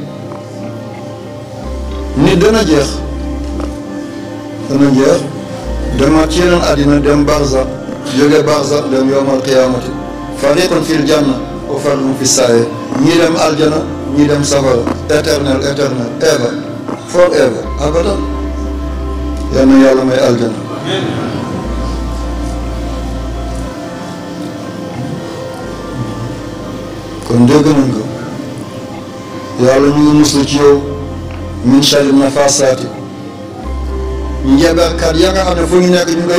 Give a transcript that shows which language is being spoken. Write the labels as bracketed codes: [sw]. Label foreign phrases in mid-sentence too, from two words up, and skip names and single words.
[wo] nit dana jeex demaat ci yeneen àddina dem barza jóge barza dem [ar] يوم القيامة فريق في الجنة وفريق في السعير [wo] ñii dem aljana ñii dem safara éternel [en] ever forever [wo] abadan yal na yàlla may aljana kon dégg nañ ko yàlla ñu ngi muslu ci yow [ar] من شر النفاثات [wo] njabarkat ya nga xam ne fu ñu nekk ñu ngay